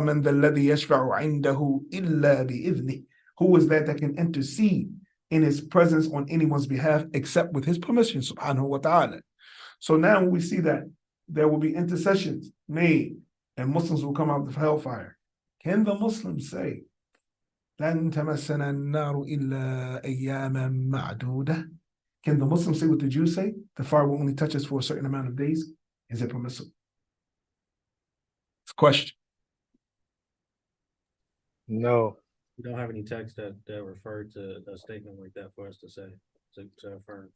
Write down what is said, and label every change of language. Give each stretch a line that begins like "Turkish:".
Arabic: مَنْ ذَا الَّذِي يَشْفَعُ عِنْدَهُ إِلَّا بِإِذْنِهِ.
English: Who is that can intercede in His presence on anyone's behalf except with His permission, subhanahu wa ta'ala. So now we see that there will be intercessions made and Muslims will come out of hellfire. Can the Muslims say,
Arabic: لَن تَمَسَّنَا النَّارُ إِلَّا أَيَّامًا مَعْدُودَةً?
English: Can the Muslims say what the Jews say? The fire will only touch us for a certain amount of days. Is it permissible? It's a question. No. We don't have any text that refer to a statement like that for us to say, to affirm.